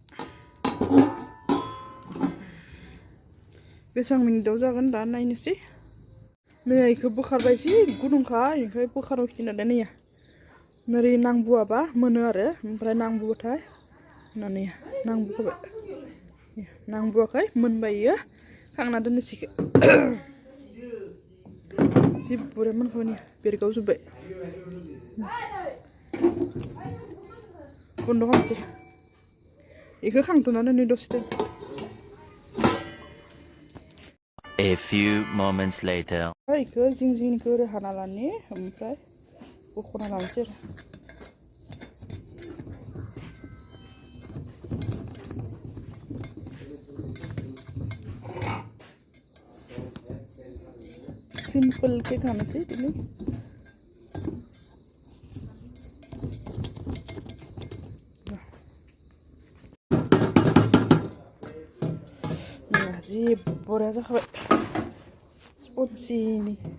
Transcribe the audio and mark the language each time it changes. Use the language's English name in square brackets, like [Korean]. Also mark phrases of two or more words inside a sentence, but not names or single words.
[Bodo] बेसेबां मिनिटाव जागोन दा नायनोसै नै बेखौ बोखारबाय जि गुदुंखा बेनिफ्राय बोखारफिनना दा नैया ओरै नांबुवाबा मोनो आरो ओमफ्राय नांबुबाथाय होननानै नांबुखाबाय नांबुवाखै मोनबाय इयो खांना दोननोसै जि बुरजा मोनखाबाय बेरगावजोब्बाय बन्द' खालामसै बेखौ खांथ'ना दोननि दसे टाइम [English] A few moments later. [Bodo] बेखौ जिंनिखौ ओरै हाना लानि ओमफ्राय बख'ना लानोसै आरो [English] simple cake [Bodo] हानोसै दिनै जि बरिया जाखाबाय स्पन्जिनि